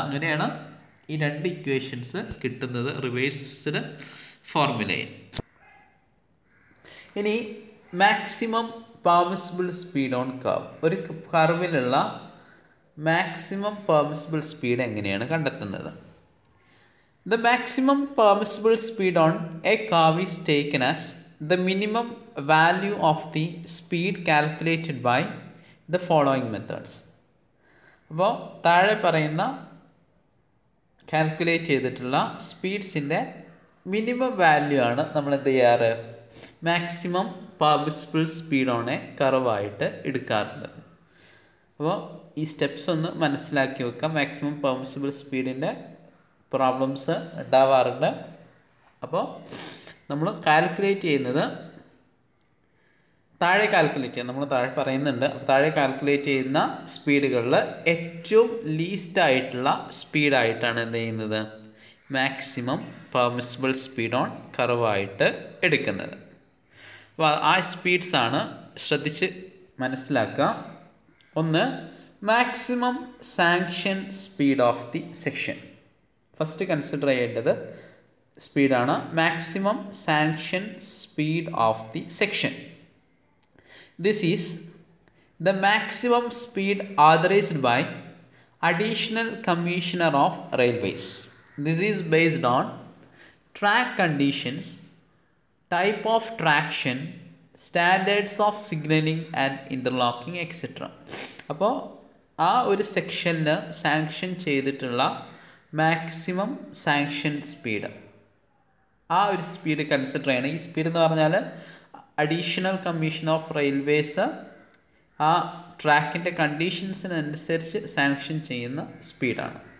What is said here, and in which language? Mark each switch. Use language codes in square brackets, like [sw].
[ml] അങ്ങനെയാണ് ഈ രണ്ട് ഇക്വേഷൻസ് കിട്ടുന്നത് റിവേഴ്സ്ഡ് ഫോർമുലയിൽ. ഇനി [en] maximum permissible speed on curve, [ml] ഒരു കർവിലുള്ള മാക്സിമം പെർമിസിബിൾ സ്പീഡ് എങ്ങനെയാണ് കണ്ടെത്തുന്നത്? [en] The maximum permissible speed on a curve is taken as the minimum value of the speed calculated by the following methods. [ml] അപ്പോൾ താഴെ പറയുന്ന calculate ചെയ്തിട്ടുള്ള സ്പീഡ്സിൻ്റെ minimum value ആണ് നമ്മൾ എന്ത് ചെയ്യാറ്, maximum permissible speed on A കർവായിട്ട് എടുക്കാറുണ്ട്. അപ്പോൾ ഈ സ്റ്റെപ്സ് ഒന്ന് മനസ്സിലാക്കി വെക്കാം. മാക്സിമം പെർമിസിബിൾ സ്പീഡിൻ്റെ പ്രോബ്ലംസ് ഉണ്ടാവാറുണ്ട്. അപ്പോൾ നമ്മൾ കാൽക്കുലേറ്റ് ചെയ്യുന്നത് താഴെ കാൽക്കുലേറ്റ് ചെയ്യാം. നമ്മൾ താഴെ പറയുന്നുണ്ട്. താഴെ കാൽക്കുലേറ്റ് ചെയ്യുന്ന സ്പീഡുകളിൽ ഏറ്റവും ലീസ്റ്റ് ആയിട്ടുള്ള സ്പീഡായിട്ടാണ് എന്ത് ചെയ്യുന്നത്, മാക്സിമം പെർമിസിബിൾ സ്പീഡ് ഓൺ കർവായിട്ട് എടുക്കുന്നത്. അപ്പോൾ ആ സ്പീഡ്സാണ് ശ്രദ്ധിച്ച് മനസ്സിലാക്കുക. ഒന്ന്, [en] Maximum sanction speed of the section. [ml] First consider ചെയ്യേണ്ടത് സ്പീഡാണ് [en] Maximum sanction speed of the section. This is the maximum speed authorized by Additional Commissioner of Railways. This is based on track conditions, type of traction, standards of signaling and interlocking etc. [ml] അപ്പോൾ ആ ഒരു സെക്ഷനിൽ sanction ചെയ്തിട്ടുള്ള maximum sanction speed, ആ ഒരു speed consider ചെയ്യണം. ഈ speed എന്ന് പറഞ്ഞാൽ അഡീഷണൽ കമ്മീഷൻ ഓഫ് റെയിൽവേസ് ആ ട്രാക്കിൻ്റെ കണ്ടീഷൻസിനനുസരിച്ച് സാങ്ഷൻ ചെയ്യുന്ന സ്പീഡാണ്.